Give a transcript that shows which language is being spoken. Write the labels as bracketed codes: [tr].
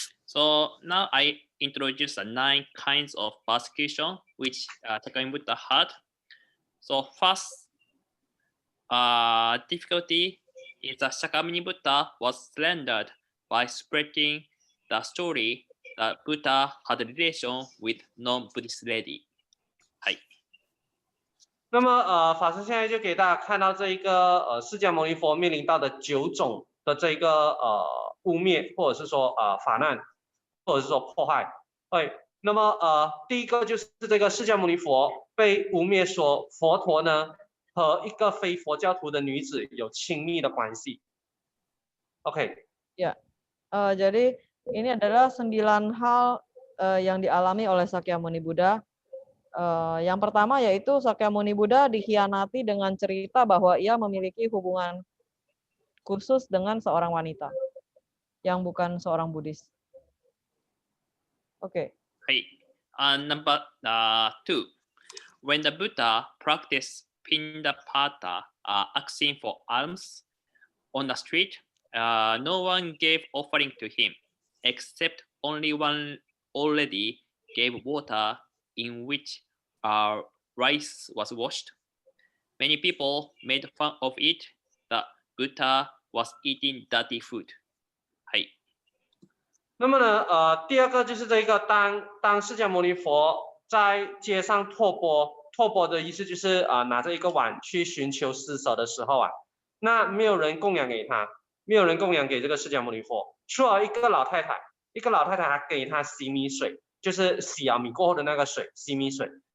[en] So now I introduce the 9 kinds of persecution which Sakyamuni Buddha had. So first difficulty is that Sakyamuni Buddha was slandered by spreading the story that Buddha had a relation with non-Buddhist lady. はい。 [zh] 那么法师现在就给大家看到这一个释迦牟尼佛面临到的9种的这个污蔑，或者是说法难，或者是说迫害。那么第一个就是这个释迦牟尼佛被污蔑说佛陀呢和一个非佛教徒的女子有亲密的关系。 OK。 [id] Ya, jadi ini adalah 9 hal yang dialami oleh Sakyamuni Buddha. Yang pertama yaitu Sakyamuni Buddha dikhianati dengan cerita bahwa ia memiliki hubungan khusus dengan seorang wanita yang bukan seorang Buddhis. Oke. [en] Hey, number 2, when the Buddha practiced Pindapata, asking for alms on the street, no one gave offering to him, except only one old lady gave water in which rice was washed. Many people made fun of it that Buddha was eating dirty food. はい。 [zh] 那么呢，第二个就是这个当释迦牟尼佛在街上托钵的意思就是拿着一个碗去寻求施舍的时候啊，那没有人供养给他，没有人供养给这个释迦牟尼佛，除了一个老太太还给他洗米水，就是洗了米过后的那个水，洗米水。